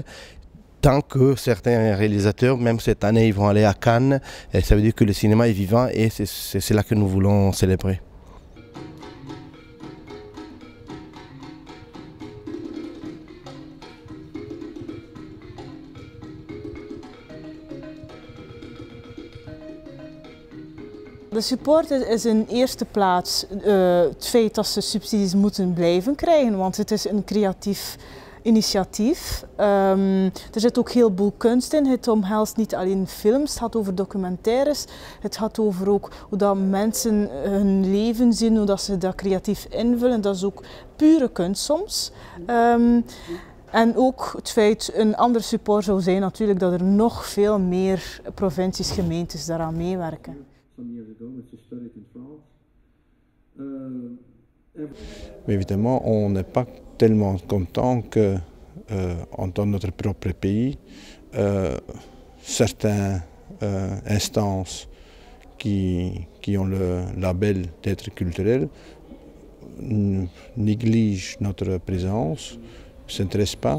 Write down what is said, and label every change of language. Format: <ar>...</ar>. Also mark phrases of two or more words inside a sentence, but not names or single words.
<fr>Tant que certains réalisateurs, même cette année, ils vont aller à Cannes, ça veut dire que le cinéma est vivant et c'est cela que nous voulons célébrer.</fr> <nl>De support is in eerste plaats het feit dat ze subsidies moeten blijven krijgen, want het is een creatief initiatief. Er zit ook heel veel kunst in. Het omhelst niet alleen films, het gaat over documentaires. Het gaat over ook hoe dat mensen hun leven zien, hoe dat ze dat creatief invullen. Dat is ook pure kunst soms. En ook het feit, een ander support zou zijn natuurlijk dat er nog veel meer provincies, gemeentes daaraan meewerken.</nl> <fr>Mais évidemment, on n'est pas tellement content que dans notre propre pays, certaines instances qui ont le label d'être culturel négligent notre présence, ne s'intéressent pas.</fr>